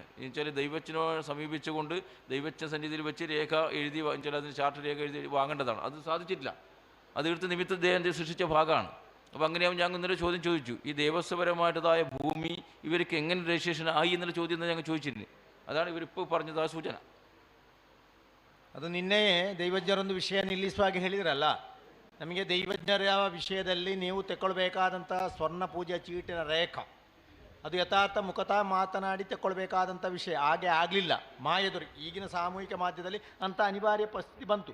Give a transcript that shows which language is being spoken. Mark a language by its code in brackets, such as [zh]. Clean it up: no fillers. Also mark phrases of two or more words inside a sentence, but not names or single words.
[ml] എന്ന് വെച്ചാൽ ദൈവത്തിനോട് സമീപിച്ചുകൊണ്ട് ദൈവജ്ഞ സന്നിധിയിൽ വെച്ച് രേഖ എഴുതി വെച്ചാൽ അതിന് ചാർട്ട് രേഖ എഴുതി വാങ്ങേണ്ടതാണ്. അത് സാധിച്ചിട്ടില്ല. അത് എടുത്ത് നിമിത്ത ദേഹം സൃഷ്ടിച്ച ഭാഗമാണ്. അപ്പോൾ അങ്ങനെയാവും ഞങ്ങൾ ഇന്നലെ ചോദ്യം ചോദിച്ചു, ഈ ദേവസ്വപരമായിട്ടതായ ഭൂമി ഇവർക്ക് എങ്ങനെ രജിസ്ട്രേഷൻ ആയി എന്നുള്ള ചോദ്യം ഞങ്ങൾ ചോദിച്ചിരുന്നു. അതാണ് ഇവരിപ്പോൾ പറഞ്ഞത്, ആ സൂചന. [kn] ಅದು ನಿನ್ನೆಯೇ ದೈವಜ್ಞರೊಂದು ವಿಷಯ ನಿಲ್ಲಿಸುವಾಗ ಹೇಳಿದ್ರಲ್ಲ, ನಮಗೆ ದೈವಜ್ಞರ ಯಾವ ವಿಷಯದಲ್ಲಿ ನೀವು ತೆಕ್ಕೊಳ್ಬೇಕಾದಂಥ ಸ್ವರ್ಣ ಪೂಜೆ ಚೀಟಿನ ರೇಖಾ ಅದು ಯಥಾರ್ಥ ಮುಖತಃ ಮಾತನಾಡಿ ತೆಕ್ಕೊಳ್ಬೇಕಾದಂಥ ವಿಷಯ ಹಾಗೆ ಆಗಲಿಲ್ಲ. ಮಾಯದುರಿ ಈಗಿನ ಸಾಮೂಹಿಕ ಮಾಧ್ಯಮದಲ್ಲಿ ಅಂಥ ಅನಿವಾರ್ಯ ಪರಿಸ್ಥಿತಿ ಬಂತು.